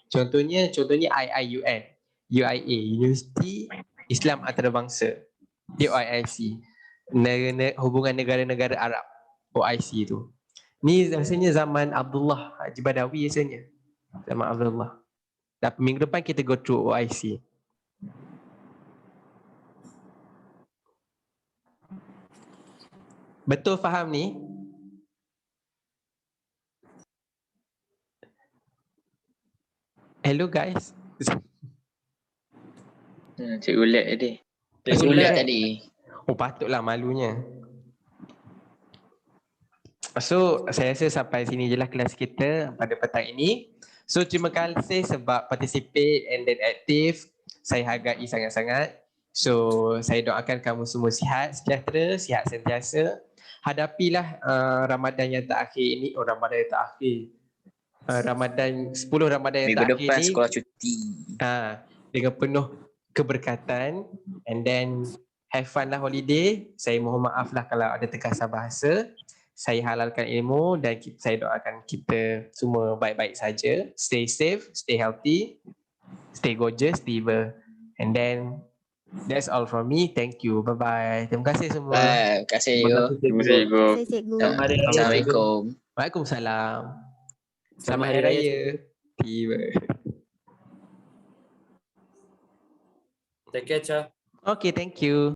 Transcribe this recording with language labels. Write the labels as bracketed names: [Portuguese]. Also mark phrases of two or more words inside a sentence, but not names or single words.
[Malay] Contohnya IIUN. UIA, University Islam Antarabangsa. Dia OIC. Hubungan negara-negara Arab. OIC tu. Ni rasanya zaman Abdullah Haji Badawi rasanya. Zaman Abdullah. Dan minggu depan kita [English] go through [Malay] OIC. Betul faham ni? [English] Hello guys. [Malay] Cikgu lag tadi. Cikgu Boleh. tadi. Oh patutlah malunya. So saya rasa sampai sini je lah kelas kita pada petang ini. So terima kasih sebab [English] participate and then [Malay] aktif. Saya hargai sangat-sangat. So saya doakan kamu semua sihat, sejahtera, sihat sentiasa. Hadapilah Ramadan yang tak akhir ini. Ramadan yang tak akhir. Ramadan 10 Ramadan yang Minggu tak akhir depan ni sekolah cuti. dengan penuh keberkatan, [English] and then have fun lah holiday. [Malay] Saya mohon maaf lah kalau ada terkasar bahasa. Saya halalkan ilmu dan saya doakan kita semua baik-baik saja. [English] Stay safe, stay healthy, stay gorgeous, tiba. And then that's all from me. Thank you. Bye-bye. [Malay] Terima kasih semua. Terima kasih Terima you. kasih, Terima cikgu. kasih, Cikgu. Saya cikgu. Selamat Hari Raya, cikgu. Assalamualaikum. Waalaikumsalam. Selamat Hari Hari Raya, Raya. Tiba. [English] Take care, Cha. Okay, thank you.